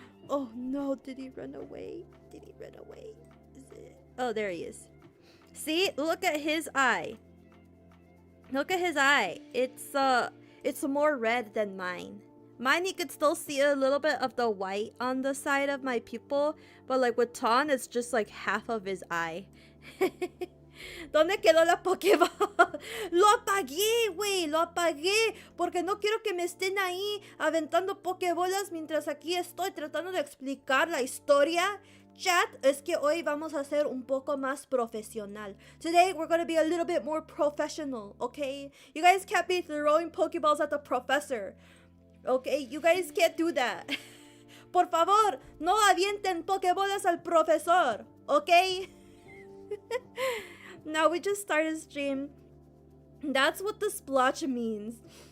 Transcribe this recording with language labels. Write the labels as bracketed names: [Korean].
[English] Oh no, did he run away? Is it? Oh, there he is. See? Look at his eye. It's more red than mine. Mine, you could still see a little bit of the white on the side of my pupil, but like with Ton, it's just like half of his eye. [Spanish] ¿Dónde quedó la Pokéball? Lo apagué, güey, lo apagué, porque no quiero que me estén ahí aventando Pokébolas mientras aquí estoy tratando de explicar la historia. Chat, es que hoy vamos a ser un poco más profesional. [English] Today, we're going to be a little bit more professional, okay? You guys can't be throwing Pokeballs at the professor. Okay, you guys can't do that. [Spanish] Por favor, no avienten Pokébolas al profesor, okay? [English] Now we just started stream. That's what the splotch means.